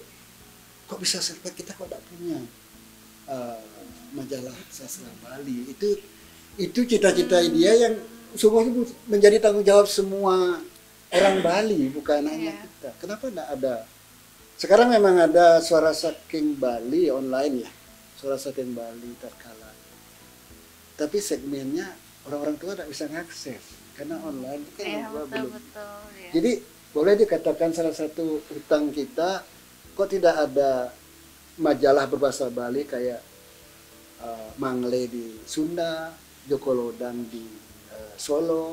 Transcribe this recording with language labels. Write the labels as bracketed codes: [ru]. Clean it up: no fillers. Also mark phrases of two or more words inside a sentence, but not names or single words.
[id] Kok bisa survive, kita kok tidak punya majalah sastra Bali. Itu cita-cita dia yang semua menjadi tanggung jawab semua orang Bali, bukan hanya kita. Kenapa tidak ada? Sekarang memang ada Suara Saking Bali online ya, Suara Saking Bali terkala. Tapi segmennya orang-orang tua tidak bisa mengakses karena online kan belum. Betul. Jadi boleh dikatakan salah satu hutang kita, kok tidak ada majalah berbahasa Bali kayak Mangle di Sunda, Joko Lodang di Solo.